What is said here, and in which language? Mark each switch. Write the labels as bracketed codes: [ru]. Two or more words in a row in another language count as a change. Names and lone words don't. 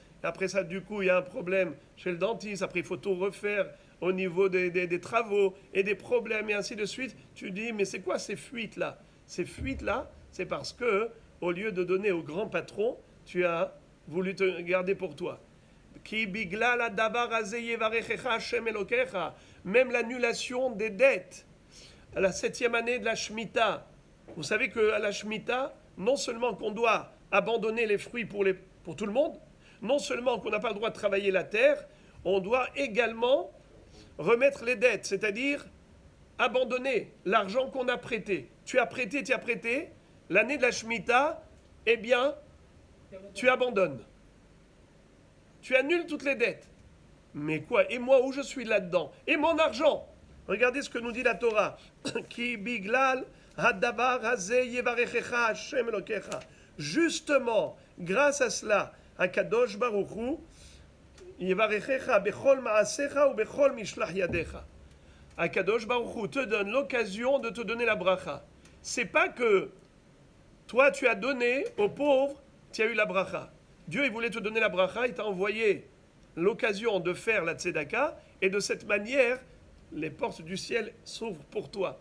[fr] Après ça, du coup, il y a un problème chez le dentiste. Après, il faut tout refaire au niveau des travaux et des problèmes et ainsi de suite. Tu dis, mais c'est quoi ces fuites-là? Ces fuites-là, c'est parce que, au lieu de donner au grand patron, tu as voulu te garder pour toi. [he] כי בגלל הדבר הזה יברכך ה' אלוקיך [fr] même l'annulation des dettes. À la 7e année de la Shemitah, vous savez qu'à la Shemitah, non seulement qu'on doit abandonner les fruits pour tout le monde, non seulement qu'on n'a pas le droit de travailler la terre, on doit également remettre les dettes, c'est-à-dire abandonner l'argent qu'on a prêté. Tu as prêté, l'année de la Shemitah, eh bien, tu abandonnes. Tu annules toutes les dettes. Mais quoi? Et moi, où je suis là-dedans? Et mon argent? Regardez ce que nous dit la Torah. [he] כי בגלל הדבר הזה יברכך ה' אלוקיך. [fr] Justement, grâce à cela, [he] הקדוש ברוך הוא יברכך בכל מעשיך ובכל משלח ידיך. הקדוש ברוך הוא [fr] te donne l'occasion de te donner la bracha. C'est pas que toi tu as donné aux pauvres, tu as eu la bracha. Dieu il voulait te donner la bracha, il t'a envoyé l'occasion de faire la tzedaka, et de cette manière, les portes du ciel s'ouvrent pour toi.